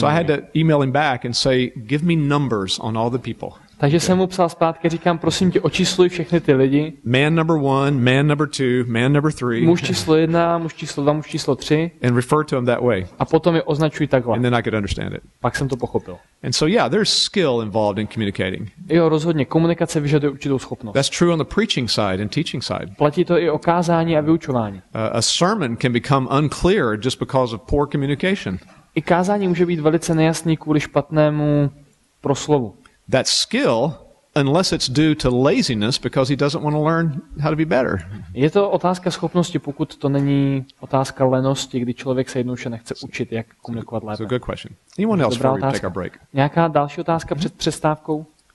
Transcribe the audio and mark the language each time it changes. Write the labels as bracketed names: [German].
[English] So I had to email him back and say, give me numbers on all the people. [Czech] Takže jsem mu psal zpátky, říkám, prosím tě, očísluj všechny ty lidi. [English] Man number 1, man number 2, man number 3. [Czech] Muž číslo 1, muž číslo 2, muž číslo 3. [English] And refer to him that way. [Czech] A potom je označuj takhle. [English] And then I could understand it. [Czech] Pak jsem to pochopil. [English] And so yeah, there's skill involved in communicating. [Czech] Jo, rozhodně. Komunikace vyžaduje určitou schopnost. [English] That's true on the preaching side and teaching side. [Czech] Platí to i o kázání a vyučování. [English] A sermon can become unclear just because of poor communication. [Czech] I kázání může být velice nejasný kvůli špatnému proslovu. [English] That skill, unless it's due to laziness because he doesn't want to learn how to be better. [Czech] Je to otázka schopnosti, pokud to není otázka lenosti, kdy člověk se jednou nechce učit, jak komunikovat lépe. [English] It's a good question. Anyone else before we take our break? [Czech] Nějaká další otázka před přestávkou?